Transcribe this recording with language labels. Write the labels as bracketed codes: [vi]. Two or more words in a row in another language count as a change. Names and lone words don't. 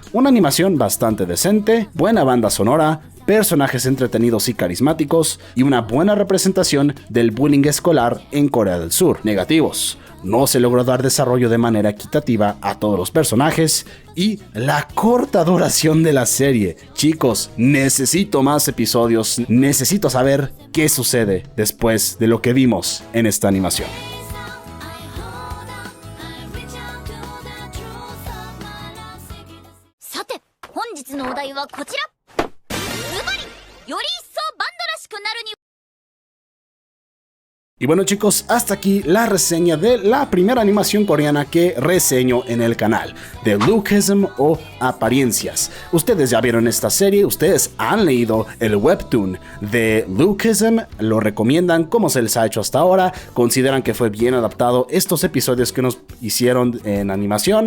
[es] Una animación bastante decente, buena banda sonora, personajes entretenidos y carismáticos y una buena representación del bullying escolar en Corea del Sur. Negativos: no se logró dar desarrollo de manera equitativa a todos los personajes y la corta duración de la serie. Chicos, necesito más episodios, necesito saber qué sucede después de lo que vimos en esta animación. [ja] さて、本日のお題はこちら。ズバリ、より一層バンドらしくなるに [es] Y bueno chicos, hasta aquí la reseña de la primera animación coreana que reseño en el canal, de Lookism o Apariencias. Ustedes ya vieron esta serie, ustedes han leído el webtoon de Lookism, lo recomiendan, como se les ha hecho hasta ahora, consideran que fue bien adaptado estos episodios que nos hicieron en animación.